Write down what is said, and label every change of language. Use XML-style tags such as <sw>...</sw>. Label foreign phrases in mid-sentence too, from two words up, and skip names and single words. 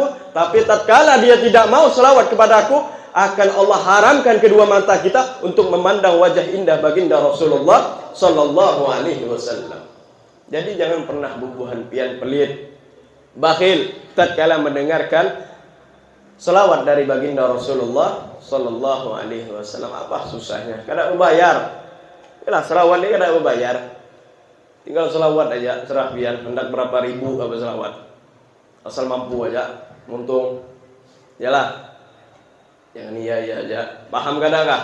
<bjn>Tapi tatkala dia tidak mau selawat kepadaku, akan Allah haramkan kedua mata kita untuk memandang wajah indah baginda Rasulullah</bjn> <ar>صلى الله عليه وسلم.</ar> <bjn>Jadi jangan pernah bubuhan pian pelit, bakhil tatkala mendengarkan selawat dari baginda Rasulullah</bjn> <ar>صلى الله عليه وسلم.</ar> <bjn>Apa susahnya? Kada membayar. Yalah, selawat ini kada membayar. Tinggal selawat aja, serah pian, hendak berapa ribu apa selawat, asal mampu aja, untung. Yalah, jangan iya aja. Paham kada kah?</bjn>